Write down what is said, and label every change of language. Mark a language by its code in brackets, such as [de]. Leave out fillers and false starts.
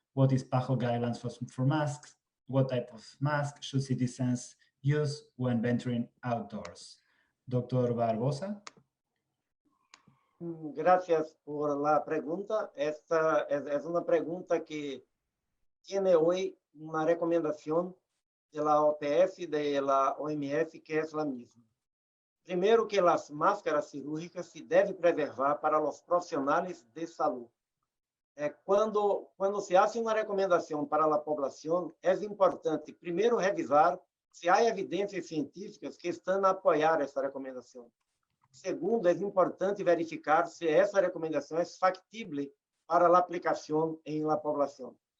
[en] What is PAHO guidelines for masks? What type of mask should citizens use when venturing outdoors? Dr. Barbosa. [es] Gracias por la pregunta. Esta es una pregunta que tiene hoy una recomendación de la OPS y de la OMS, que es la misma. Primero, que las máscaras cirúrgicas se deben preservar para los profesionales de salud. Cuando se hace [pt] uma recomendação para a população, é importante, primeiro, revisar se há evidências científicas que estão a apoiar essa recomendação. Segundo, é importante verificar se essa recomendação é factível para a aplicação em la população.